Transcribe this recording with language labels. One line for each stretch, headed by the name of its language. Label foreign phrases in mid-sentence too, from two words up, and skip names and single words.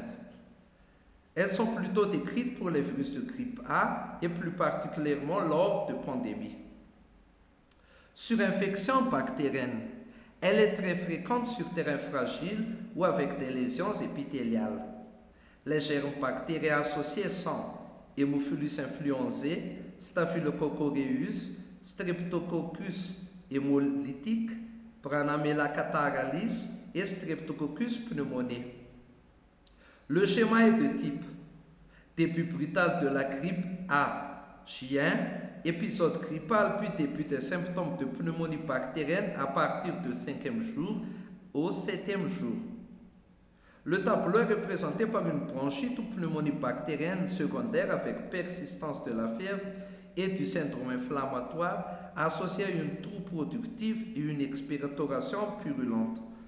French: Elles sont plutôt décrites pour les virus de grippe A et plus particulièrement lors de pandémies. Surinfection bactérienne. Elle est très fréquente sur terrain fragile ou avec des lésions épithéliales. Les germes bactériens associés sont Haemophilus influenzae, Staphylococcus aureus, Streptococcus hémolytique, Pranamella catarrhalis et Streptococcus pneumoniae. Le schéma est de type début brutal de la grippe A, juin, épisode grippal puis début des symptômes de pneumonie bactérienne à partir du 5e jour au 7e jour. Le tableau est représenté par une bronchite ou pneumonie bactérienne secondaire avec persistance de la fièvre et du syndrome inflammatoire associé à une toux productive et une expectoration purulente.